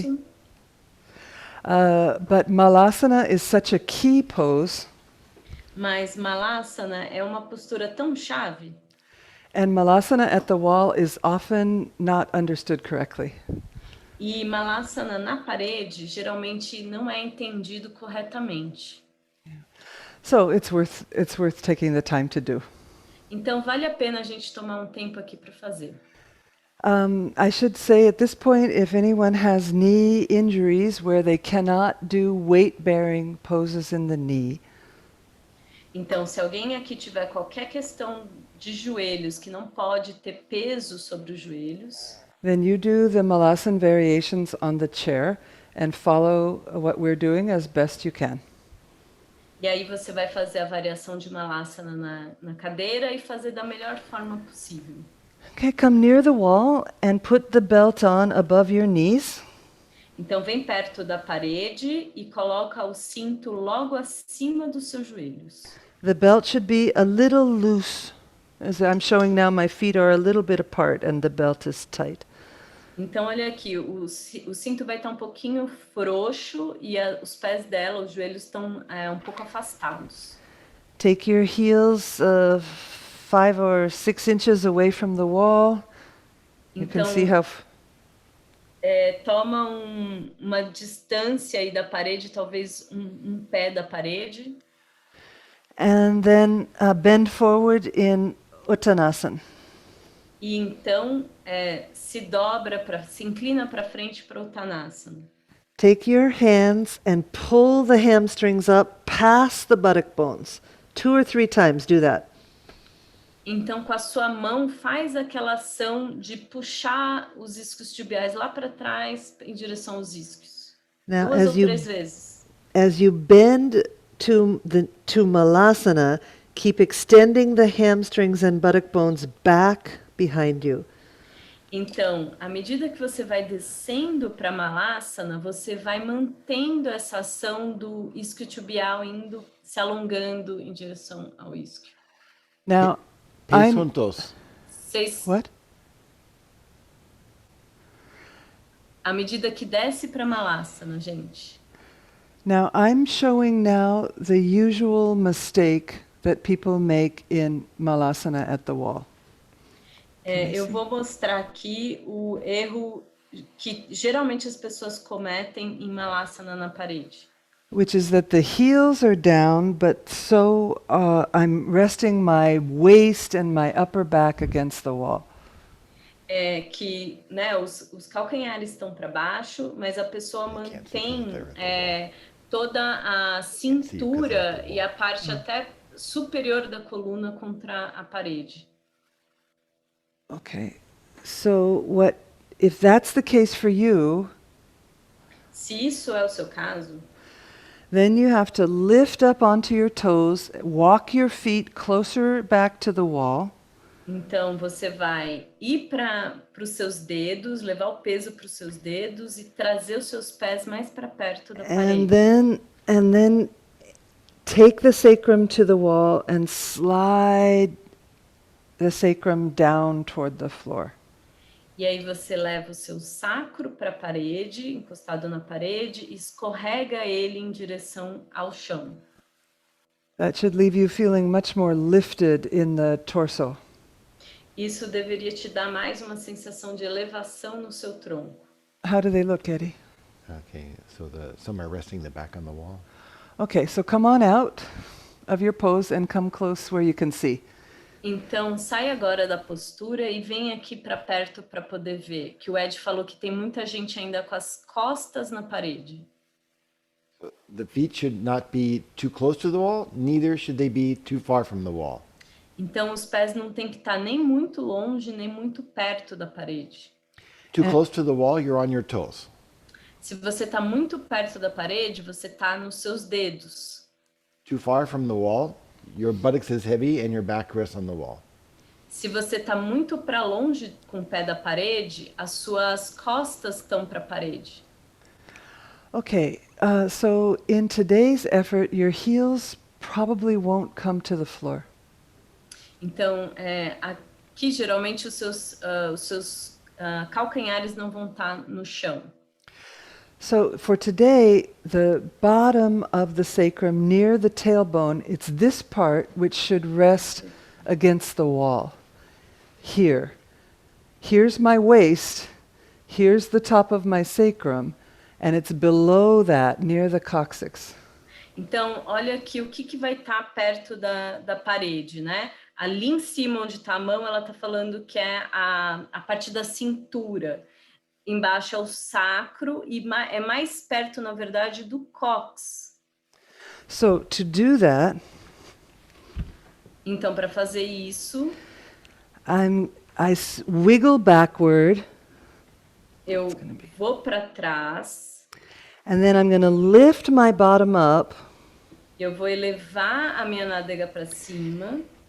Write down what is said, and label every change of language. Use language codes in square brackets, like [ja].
[en] Eddie? But malasana is such a key pose. [pt] Mas malasana é uma postura tão chave. [en] And malasana at the wall is often not understood correctly. [pt] E malasana na parede geralmente não é entendido corretamente. [en] So it's worth taking the time to do. [pt] Então vale a pena a gente tomar um tempo aqui para fazer. [en] I should say at this point, if anyone has knee injuries where they cannot do weight-bearing poses in the knee, [pt] Então, se alguém aqui tiver qualquer questão de joelhos que não pode ter peso sobre os joelhos, [en] then you do the malasana variations on the chair and follow what we're doing as best you can. [pt] e aí você vai fazer a variação de malasana na cadeira e fazer da melhor forma possível. [en] Okay, come near the wall and put the belt on above your knees. [pt] Então, vem perto da parede e coloca o cinto logo acima dos seus joelhos. [en] The belt should be a little loose. As I'm showing now, my feet are a little bit apart and the belt is tight. [pt] Então, olha aqui, o cinto vai estar um pouquinho frouxo e os pés dela, os joelhos estão um pouco afastados. [en] Take your heels 5 or 6 inches away from the wall. You can see [pt] Então, [en] how. [pt] toma uma distância aí da parede, talvez um pé da parede. [en] And then bend forward in Uttanasana. [pt] E então se inclina para frente para o Uttanasana. [en] Take your hands and pull the hamstrings up past the buttock bones. 2 or 3 times, do that. [pt] Então, com a sua mão, faz aquela ação de puxar os isquiotibiais lá para trás em direção aos isquios. [en] Now, [pt] 2 ou 3 vezes. [en] as you bend to Malasana, keep extending the hamstrings and buttock bones back behind you. [pt] Então, à medida que você vai descendo para Malasana, você vai mantendo essa ação do isquiotibial indo, se alongando em direção ao isquio. [en] Now, [pt] Pies [en] I'm [pt] juntos. [en] what? [pt] À medida que desce para Malasana, gente. [en] Now I'm showing now the usual mistake that people make in Malasana at the wall. [pt] Eu vou mostrar aqui o erro que geralmente as pessoas cometem em Malasana na parede. [en] Which is that the heels are down, but so I'm resting my waist and my upper back against the wall. [pt] Que né, os calcanhares estão para baixo, mas a pessoa mantém toda a cintura e a parte até superior da coluna contra a parede. [en] Okay. So if that's the case for you, [pt] Se isso é o seu caso, [en] then you have to lift up onto your toes, walk your feet closer back to the wall. [pt] então você vai ir para os seus dedos, levar o peso para os seus dedos e trazer os seus pés mais para perto da parede. [en] And then take the sacrum to the wall and slide the sacrum down toward the floor. [pt] E aí você leva o seu sacro para a parede, encostado na parede, e escorrega ele em direção ao chão. [en] That should leave you feeling much more lifted in the torso. [pt] Isso deveria te dar mais uma sensação de elevação no seu tronco. [en] How do they look, Eddie? Okay, so some are resting the back on the wall. Okay, so come on out of your pose and come close where you can see. [pt] Então, sai agora da postura e vem aqui para perto para poder ver. Que o Ed falou que tem muita gente ainda com as costas na parede. [en] The feet should not be too close to the wall, neither should they be too far from the wall. [pt] Então, os pés não tem que estar nem muito longe, nem muito perto da parede. [en] Too close to the wall, you're on your toes. [pt] Se você está muito perto da parede, você está nos seus dedos. [en] Too far from the wall, your buttocks is heavy and your back rests on the wall. [pt] Se você está muito para longe com o pé da parede, as suas costas estão para a parede. [en] Okay, so in today's effort, your heels probably won't come to the floor. [pt] Então, aqui geralmente os seus calcanhares não vão estar no chão. [en] So for today, the bottom of the sacrum near the tailbone, it's this part which should rest against the wall. Here. Here's my waist, here's the top of my sacrum, and it's below that, near the coccyx. [pt] Então, olha aqui o que vai estar perto da parede, né? Ali em cima onde está a mão, ela está falando que é a parte da cintura. Embaixo é o sacro e é mais perto, na verdade, do cóccix. [en] So to do that, [pt] então, para fazer isso, [en] I wiggle backward. [pt] Eu vou para trás. [en] And then I'm going to lift my bottom up. [pt] Eu vou elevar a minha nádega para cima.